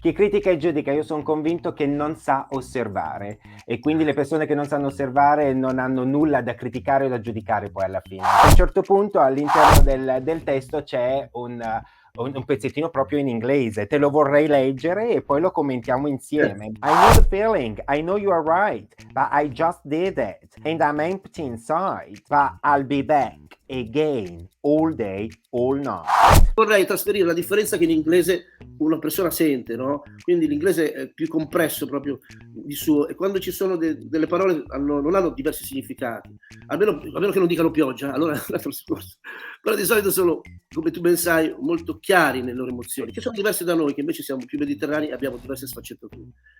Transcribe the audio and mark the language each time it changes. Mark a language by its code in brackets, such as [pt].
[it] Chi critica e giudica, io sono convinto che non sa osservare, e quindi le persone che non sanno osservare non hanno nulla da criticare o da giudicare poi alla fine. A un certo punto all'interno del testo c'è un pezzettino proprio in inglese, te lo vorrei leggere e poi lo commentiamo insieme. [en] I know the feeling, I know you are right, but I just did it, and I'm empty inside, but I'll be back again, all day, all night. [it] Vorrei trasferire la differenza che in inglese una persona sente, no? Quindi l'inglese è più compresso proprio di suo, e quando ci sono delle parole non hanno diversi significati, almeno che non dicano pioggia, allora è un altro discorso. Però di solito sono, come tu ben sai, molto chiari nelle loro emozioni, che sono diverse da noi, che invece siamo più mediterranei e abbiamo diverse sfaccettature.